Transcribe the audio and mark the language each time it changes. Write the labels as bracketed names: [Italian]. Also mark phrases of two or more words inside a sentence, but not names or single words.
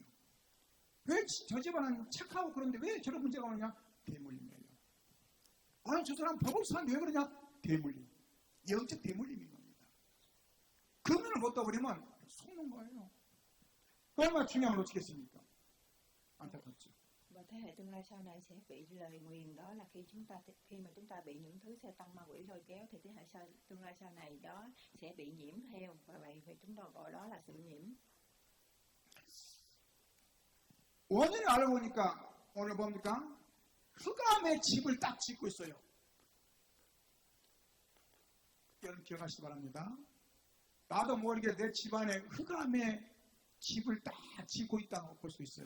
[Korean] 왜 저 집안은 착하고 그런데 왜 저런 문제가 오느냐? 대물림이에요. 아니 저 사람 법을 사는데 왜 그러냐? 대물림. 영적 대물림인 겁니다. 금연을 못 떠버리면 속는 거예요. 얼마나 중요한 걸 놓치겠습니까? 안타깝죠. [Vietnamese] Và thế hệ tương lai sau này sẽ bị lời nguyền, đó là khi mà chúng ta bị những thứ xe tăng ma quỷ lôi kéo thì thế hệ tương lai sau này đó sẽ bị nhiễm theo, và vậy thì chúng ta gọi đó là sự nhiễm. [Korean] 원인을 알고 보니까 오늘 뭡니까? 흑암의 집을 딱 짓고 있어요. 여러분 기억하시기 바랍니다. 나도 모르게 내 집안에 흑암의 집을 딱 짓고 있다고 볼 수 있어요.